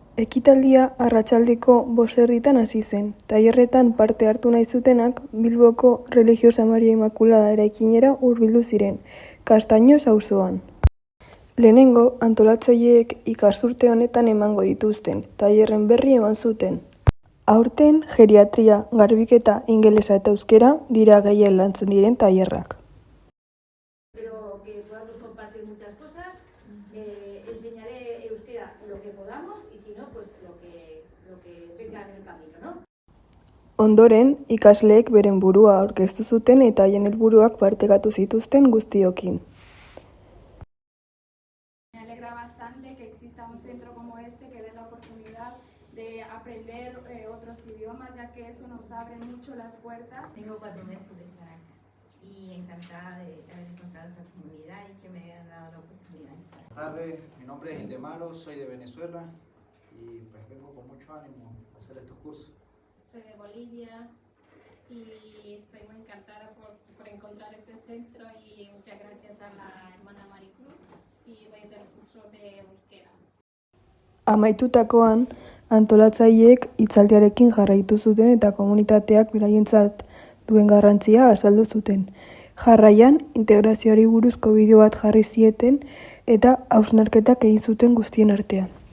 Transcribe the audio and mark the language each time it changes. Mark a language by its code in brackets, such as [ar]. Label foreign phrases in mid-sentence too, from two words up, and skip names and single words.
[eu] Ekitaldia arratsaldeko 5:00 hasi zen. Tailerretan parte hartu nahi zutenak Bilboko Religiosa Maria Immaculada eraikinera hurbildu ziren, Castaños auzoan. Lehenengo, antolatzaileek ikasturte honetan emango dituzten tailerren berri eman zuten. Aurten, geriatria, garbiketa, ingelesa eta euskera dira gehien lantzen diren tailerrak. [es] Pero que podamos compartir muchas cosas, enseñaré euskera lo que podamos y si no, pues lo que venga en el camino, ¿no? [eu] Ondoren, ikasleek beren burua aurkeztu zuten eta haien helburuak partekatu zituzten guztiokin. [es] Me alegra bastante que exista un centro como este que dé la oportunidad de aprender otros idiomas, ya que eso nos abre mucho las puertas. Tengo 4 meses de estar acá y encantada de haber encontrado esta comunidad y que me hayan dado la oportunidad de estar. Buenas tardes, mi nombre es Ildemaro, soy de Venezuela y pues vengo con mucho ánimo a hacer estos cursos. Soy de Bolivia y estoy muy encantada por encontrar este centro y muchas gracias a la hermana Maricruz y voy a hacer el curso de euskera. [eu] Amaitutakoan, antolatzaileek hitzaldiarekin jarraitu zuten eta komunitateak beraientzat duen garrantzia azaldu zuten. Jarraian, integrazioari buruzko bideo bat jarri zieten eta hausnarketak egin zuten guztien artean.